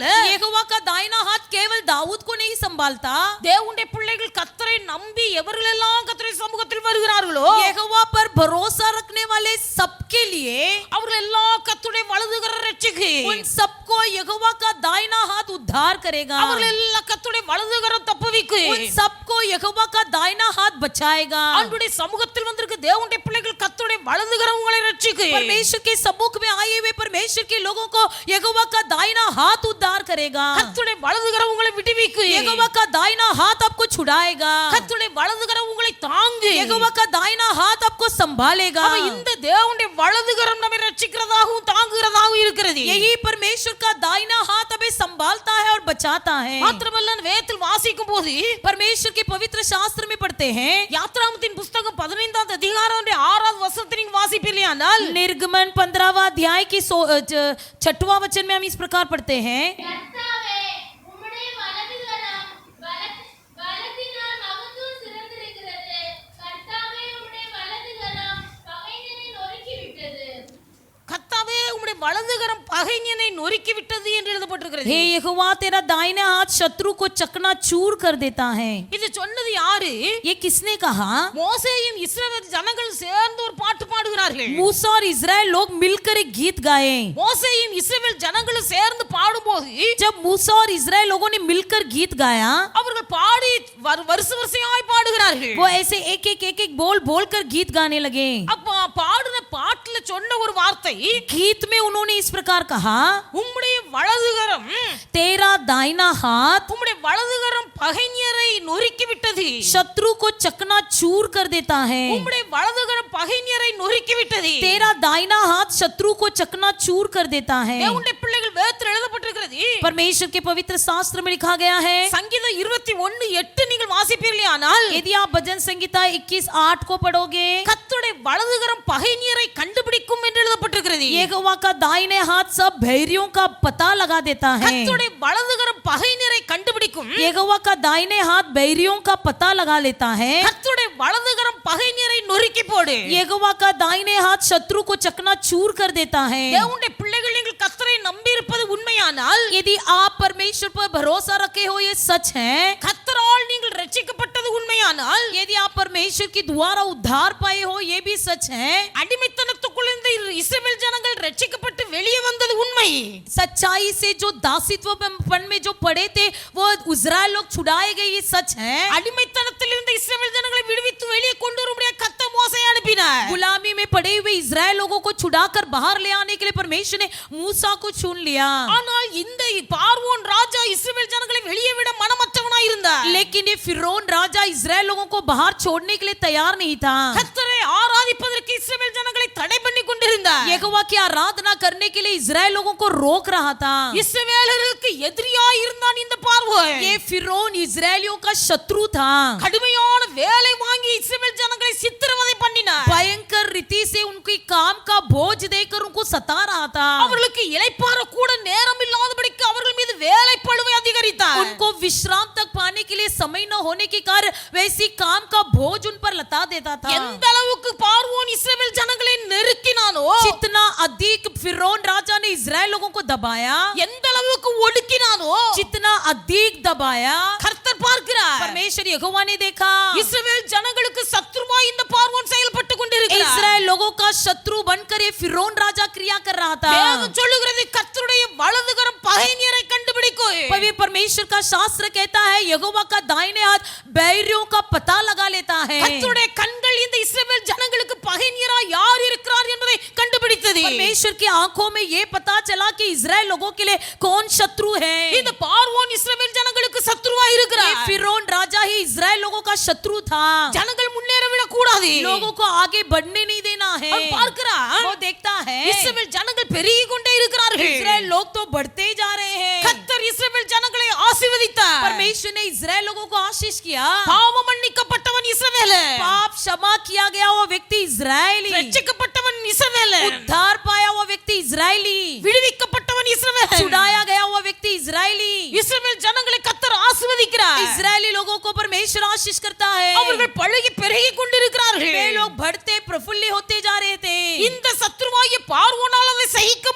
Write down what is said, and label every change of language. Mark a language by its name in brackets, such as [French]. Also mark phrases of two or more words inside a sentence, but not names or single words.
[Hindi] यहोवा का दाहिना हाथ केवल दाऊद को नहीं संभालता, [Tamil] தேவனுடைய பிள்ளைகள் கர்த்தரை நம்பி எவர்களெல்லாம் கர்த்தருடைய சமூகத்தில் வருகிறார்களோ [Hindi] यहोवा पर भरोसा रखने वाले सबके लिए [Tamil] அவர்கள் எல்லாம் கர்த்தருடைய வலதுகரம் ரட்சிக்கும். [Hindi] उन सबको यहोवा का दाहिना हाथ उद्धार करेगा, [Tamil] அவர்கள் எல்லாம் கர்த்தருடைய வலதுகரம் தப்புவிக்கும். [Hindi] उन सबको यहोवा का दाहिना हाथ बचाएगा। [Tamil] ஆண்டவருடைய சமூகத்தில் வந்திருக்க தேவனுடைய பிள்ளைகள் கர்த்தருடைய வலதுகரம் உங்களை ரட்சிக்கும். [Hindi] परमेश्वर के सम्मुख में आए हुए परमेश्वर के लोगों को यहोवा का दाहिना हाथ उद्धार करेगा, [Tamil] கர்த்தருடைய வலதுகரம் உங்களை விடுவிக்கும். [Hindi] यहोवा का दाहिना हाथ आपको छुड़ाएगा, [Tamil] கர்த்தருடைய வலதுகரம் உங்களை தாங்கும். [Hindi] यहोवा का दाहिना हाथ आपको संभालेगा। [Tamil] அவ இந்த தேவனுடைய வலதுகரம் நம்மை ரட்சிக்கிறதாகவும் தாங்குகிறதாகவும் இருக்கிறது. [Hindi] यही परमेश्वर का दाहिना हाथ हमें संभालता है और बचाता है। [Tamil] மாத்திரமல்ல வேதத்தில் வாசிக்கும் போது [Hindi] परमेश्वर के पवित्र शास्त्र में पढ़ते हैं, [Tamil] யாத்ராமத்தின் புத்தகம் 15வது அதிகாரம் 6வது வசனத்தை நீங்க வாசிப்பீர்களானால் [Hindi] निर्गमन 15वां अध्याय की 6वां वचन में हम इस प्रकार पढ़ते हैं, [Tamil] கர்த்தாவே, உம்முடைய வலதுகரம் பலத்தினால் மகத்துவம் சிறந்திருக்கிறது. கர்த்தாவே, உம்முடைய வலதுகரம் பகைஞனை நொறுக்கிவிட்டது. கர்த்தாவே உம்முடைய வலதுகரம் பகைஞனை நொறுக்கி விட்டது என்று எழுதப்பட்டிருக்கிறது. [Hindi] हे यहोवा तेरा दाहिना हाथ शत्रु को चकनाचूर कर देता है। [Tamil] இது சொன்னது யாரு? [Hindi] ये किसने कहा? [Tamil] மோசேயும் இஸ்ரவேல் ஜனங்கள் சேர்ந்து ஒரு பாட்டு பாடுகிறார்கள். [Hindi] मूसा और इजराइल लोग मिलकर एक गीत गाए। [Tamil] மோசேயும் இஸ்ரவேல் ஜனங்களும் சேர்ந்து பாடும்போது [Hindi] जब मूसा और इजराइल लोगों ने मिलकर गीत गाया, [Tamil] அவர்கள் பாடி வருஷ வருஷமாய் பாடுகிறார்கள். [Hindi] वो ऐसे एक बोल बोलकर गीत गाने लगे। [Tamil] அப்ப பாடுன பாட்டுல சொன்ன ஒரு வார்த்தை, [Hindi] गीत में उन्होंने इस प्रकार कहा, [Tamil] உம்முடைய வலதுகரம் [Hindi] तेरा दाहिना हाथ [Tamil] உம்முடைய வலதுகரம் பகைஞரை நொறுக்கி விட்டது. [Hindi] शत्रु को चकनाचूर कर देता है। [Tamil] உம்முடைய வலதுகரம் பகைஞரை நொறுக்கி விட்டது. [Hindi] तेरा दाहिना हाथ शत्रु को चकनाचूर कर देता है। [Tamil] தேவனுடைய பிள்ளைகள் வேதத்தில் எழுதப்பட்டிருக்கிறது. [Hindi] परमेश्वर के पवित्र शास्त्र में लिखा गया है, [Tamil] சங்கீதம் 21:8 நீங்கள் வாசிப்பீர்களானால் [Hindi] यदि आप भजन संगीता 21:8 को पढ़ोगे, [Tamil] கர்த்தருடைய வலதுகரம் பகைஞரை கண்டுபிடிக்கும் என்று எழுதப்பட்டிருக்கிறது. [Hindi] यहोवा का दाहिने हाथ सब भैरियों का पता लगा देता है। [Tamil] கர்த்தருடைய வலதுகரம் பகைஞரை கண்டுபிடிக்கும். [Hindi] यहोवा का दाहिने हाथ बैरियों का पता लगा लेता है। [Tamil] கர்த்தருடைய வலதுகரம் பகைஞரை நொறுக்கி போடு. [Hindi] यहोवा का दाहिने हाथ शत्रु को चकनाचूर कर देता है। [Tamil] தேவனுடைய பிள்ளைகள் நீங்கள் கர்த்தரை நம்பி இருப்பது உண்மையானால், [Hindi] यदि आप परमेश्वर पर भरोसा रखे हो ये सच है, [Tamil] கர்த்தரால் நீங்கள் ரட்சிக்கப்பட்டது உண்மையானால், [Hindi] यदि आप परमेश्वर के द्वारा उद्धार पाए हो ये भी सच है, [Tamil] அடிமைத்தனத்துக்குள் இருந்து இஸ்ரவேல் ஜனங்கள் ரட்சிக்கப்பட்டு வெளியே வந்தது உண்மை. [Hindi] सच्चाई से जो दासित्वपन में जो पड़े थे वो इजराइल लोग छुड़ाए गए ये सच है। [Tamil] அடிமைத்தனத்தில் இருந்த இஸ்ரவேல் ஜனங்களை விடுவித்து வெளியே கொண்டு வரும்படியாக கர்த்தர் மோசேயை அனுப்பினார். [Hindi] गुलामी में पड़े हुए इजराइल लोगों को छुड़ाकर बाहर ले आने के लिए परमेश्वर ने मूसा को चुन लिया। [Tamil] ஆனால் இந்த பார்வோன் ராஜா இஸ்ரவேல் ஜனங்களை வெளியே விட மனமற்றவனாய் இருந்தார். [Hindi] लेकिन ये फिरौन राजा इजराइल लोगों को बाहर छोड़ने के लिए तैयार नहीं था। [Tamil] கர்த்தரை ஆராதிப்பதற்கு இஸ்ரவேல் ஜனங்களை தடை பண்ணி கொண்டிருந்தார். [Hindi] यहोवा की आराधना करने के लिए इजराइल लोगों को रोक रहा था। [Tamil] இஸ்ரவேலருக்கு எதிரியாய் இருந்தான் இந்த பார்வோன். [Hindi] ये फिरौन इजराइलियों का शत्रु था। [Tamil] கடுமையான வேலை வாங்கி இஸ்ரவேல் ஜனங்களை சித்திரவதை பண்ணினார். [Hindi] भयंकर रीति से उनके काम का बोझ देकर उनको सता रहा था। [Tamil] அவர்களுக்கு இளைப்பாற கூட நேரம் இல்லாதபடிக்கு அவர்கள் மீது வேலை பளுவை அதிகரித்தார். [Hindi] उनको विश्राम तक पाने के लिए समय न होने के कारण वैसी काम का बोझ उन पर लता देता था। [Tamil] எந்த அளவுக்கு பார்வோன் இஸ்ரவேல் ஜனங்களை நெருக்கினானோ, [Hindi] जितना अधिक फिरौन राजा ने इजराइल लोगों को दबाया, [Tamil] எந்த அளவுக்கு ஒடுக்கினானோ, [Hindi] जितना अधिक दबाया, [Tamil] கர்த்தர் பார்க்கிறார். [Hindi] परमेश्वर यहोवा ने देखा [Tamil] இஸ்ரவேல் ஜனங்களுக்கு சத்துருவாய் இந்த பார்வோன் செயல்பட்டு கொண்டிருக்கிறார். [Hindi] इजराइल लोगों का शत्रु बनकर ये फिरौन राजा क्रिया कर रहा था। [Tamil] வேதம் சொல்லுகிறது கர்த்தருடைய வலதுகரம் பகைஞரை கண்டுபிடிக்கும். [Hindi] पवित्र परमेश्वर का शास्त्र कहता है यहोवा का दाहिने हाथ बैरियों का पता लगा लेता है। [Tamil] கர்த்தருடைய கண்கள் இந்த இஸ்ரவேல் ஜனங்களுக்கு பகைஞரா யார் இருக்கிறார் என்பதை கண்டுபிடித்தது. [Hindi] परमेश्वर की आंखों में ये पता चला कि इजराइल लोगों के लिए कौन शत्रु है। [Tamil] இந்த பார்வோன் இஸ்ரவேல் ஜனங்களுக்கு சத்துருவா [Hindi] ये [Tamil] இருக்கிறார். [Hindi] फिरौन राजा ही इजराइल लोगों का शत्रु था। [Tamil] ஜனங்கள் முன்னேற விட கூடாது. [Hindi] लोगों को आगे बढ़ने नहीं देना है। [Tamil] அவன் பார்க்கிறான், [Hindi] वो देखता है [Tamil] இஸ்ரவேல் ஜனங்கள் பெருகி கொண்டே இருக்கிறார்கள். [Hindi] इजराइल लोग तो बढ़ते ही जा रहे हैं। [Tamil] கர்த்தர் இஸ்ரவேல் ஜனங்களை ஆசீர்வதித்தார். [Hindi] परमेश्वर ने इजराइल लोगों को आशीष किया। [Tamil] பாவம் மன்னிக்கப்பட்டவன் இஸ்ரவேலன், [Hindi] पाप क्षमा किया गया वो व्यक्ति इजरायली, [Tamil] ரட்சிக்கப்பட்டவன் இஸ்ரவேலன், [Hindi] उद्धार पाया वो व्यक्ति इजरायली, [Tamil] விடுவிக்கப்பட்டவன் இஸ்ரவேலன். [Hindi] छुड़ाया गया वो व्यक्ति इजरायली। [Tamil] இஸ்ரவேல் ஜனங்களை கர்த்தர் ஆசீர்வதிக்கிறார். [Hindi] इजरायली लोगों को परमेश्वर आशीष करता है। [Tamil] அவர்கள் பழுகி பெருகி கொண்டிருக்கிறார்கள். [Hindi] वे लोग बढ़ते प्रफुल्लित होते जा रहे थे। [Tamil] இந்த சத்துருவாகிய பார்வோனால் அதை